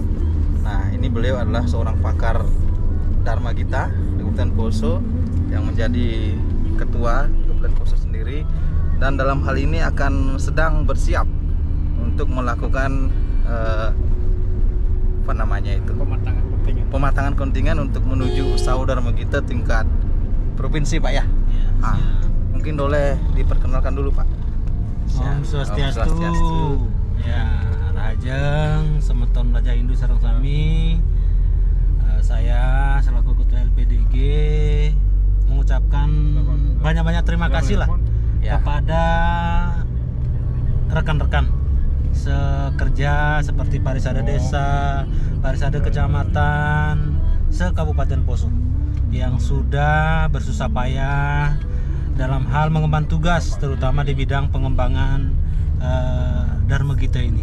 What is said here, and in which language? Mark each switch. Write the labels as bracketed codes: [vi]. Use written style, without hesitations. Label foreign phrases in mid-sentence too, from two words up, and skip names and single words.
[id] Nah, ini beliau adalah seorang pakar Dharma Gita di Kabupaten Poso yang menjadi ketua Kabupaten Poso sendiri, dan dalam hal ini akan sedang bersiap untuk melakukan apa namanya itu pematangan kontingen untuk menuju usaha Dharma Gita tingkat provinsi Pak ya. Mungkin boleh diperkenalkan dulu Pak. Om Swastiastu. [ban] Ya, Rajeng semeton Melajah Hindu sareng sami. [id] Saya banyak terima kasih lah Ya. kepada rekan-rekan sekerja seperti Parisade Desa, Parisade Kecamatan, se-Kabupaten Poso yang sudah bersusah payah dalam hal mengemban tugas, terutama di bidang pengembangan Dharma Gita ini.